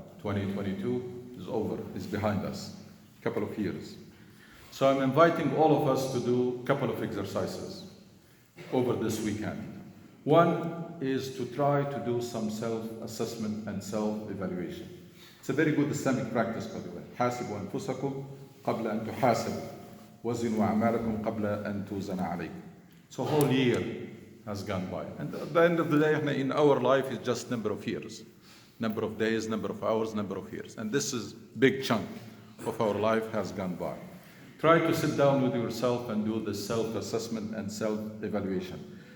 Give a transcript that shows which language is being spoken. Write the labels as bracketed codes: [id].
[en] 2022 is over, is behind us. A couple of years. So I'm inviting all of us to do a couple of exercises over this weekend. One is to try to do some self-assessment and self-evaluation. It's a very good Islamic practice, by the way. [ar] حاسبوا أنفسكم قبل أن تحاسبوا وزنوا أعمالكم قبل أن توزن عليكم. [en] So a whole year has gone by. And at the end of the day, in our life, it's just number of years. Number of days, number of hours, number of years. And this is big chunk of our life has gone by. Try to sit down with yourself and do the self-assessment and self-evaluation.